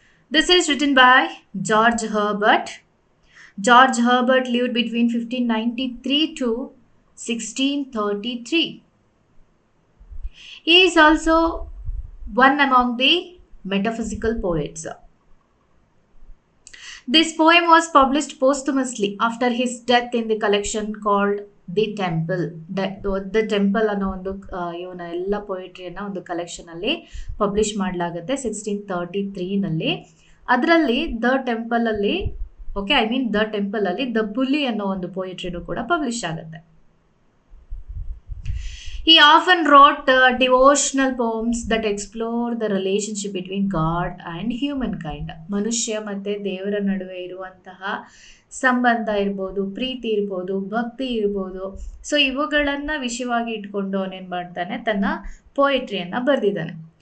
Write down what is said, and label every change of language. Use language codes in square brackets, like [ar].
[en] This is written by George Herbert. George Herbert lived between 1593 to 1633. He is also one among the metaphysical poets. This poem was published posthumously after his death in the collection called The Temple. [kn] The temple ಅನ್ನೋ ಒಂದು ಇವನ ಎಲ್ಲ ಪೊಯಿಟ್ರಿಯನ್ನು ಒಂದು ಕಲೆಕ್ಷನಲ್ಲಿ publish ಮಾಡಲಾಗುತ್ತೆ 1633ನಲ್ಲಿ. ಅದರಲ್ಲಿ the ಟೆಂಪಲಲ್ಲಿ the ಟೆಂಪಲಲ್ಲಿ the ಪುಲಿ ಅನ್ನೋ ಒಂದು ಪೊಯಿಟ್ರಿನೂ ಕೂಡ ಪಬ್ಲಿಷ್ ಆಗುತ್ತೆ. [en] He often wrote devotional poems that explore the relationship between God and humankind. [kn] ಮನುಷ್ಯ ಮತ್ತು ದೇವರ ನಡುವೆ ಇರುವಂತಹ ಸಂಬಂಧ ಇರ್ಬೋದು, ಪ್ರೀತಿ ಇರ್ಬೋದು, ಭಕ್ತಿ ಇರ್ಬೋದು. ಸೊ ಇವುಗಳನ್ನು ವಿಷಯವಾಗಿ ಇಟ್ಕೊಂಡು ಅವನೇನು ಮಾಡ್ತಾನೆ, ತನ್ನ ಪೊಯಿಟ್ರಿಯನ್ನು ಬರೆದಿದ್ದಾನೆ.